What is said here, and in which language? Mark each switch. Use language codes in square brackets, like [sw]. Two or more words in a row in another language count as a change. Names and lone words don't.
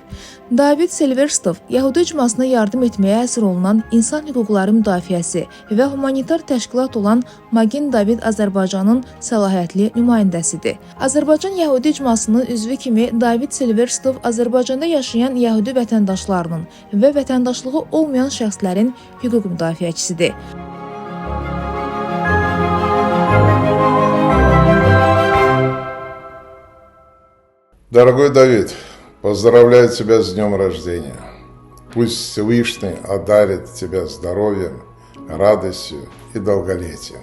[az] David Silverstov Yəhudi icmasına yardım etməyə əsir olunan İnsan Hüquqları Müdafiəsi və humanitar təşkilat olan Magen David Azərbaycanın səlahiyyətli nümayəndəsidir. Azərbaycan Yəhudi icmasının üzvü kimi David Silverstov Azərbaycanda yaşayan Yəhudi vətəndaşlarının və vətəndaşlığı olmayan şəxslərin hüquq müdafiəçisidir. [ru] Дорогой Давид, поздравляю тебя с днем рождения. Пусть Всевышний одарит тебя здоровьем, радостью и долголетием.